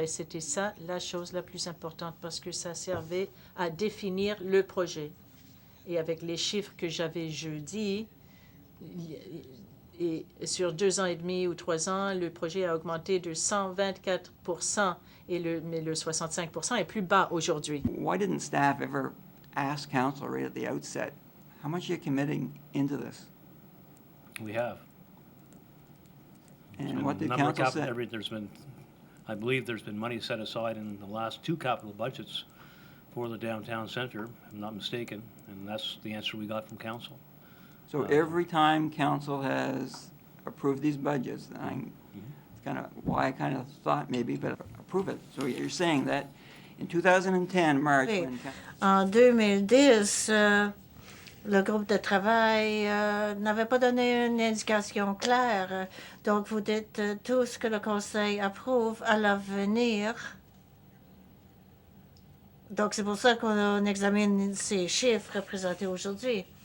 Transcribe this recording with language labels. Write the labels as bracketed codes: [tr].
[fr] Et c'était ça la chose la plus importante parce que ça servait à définir le projet. Et avec les chiffres que j'avais jeudi, et sur 2 ans et demi ou 3 ans, le projet a augmenté de 124 mais le 65 est plus bas aujourd'hui. [en] Why didn't staff ever ask council right at the outset, how much are you committing into this? We have. And what did council say? I believe there's been money set aside in the last 2 capital budgets for the downtown center, if I'm not mistaken, and that's the answer we got from council. So every time council has approved these budgets, and it's kind of why I kind of thought maybe, but approve it. So you're saying that in 2010, March, [fr] Oui. [en] when [fr] En 2010, le groupe de travail n'avait pas donné une indication claire. Donc, vous dites tout ce que le Conseil approuve à l'avenir. Donc, c'est pour ça qu'on examine ces chiffres présentés aujourd'hui.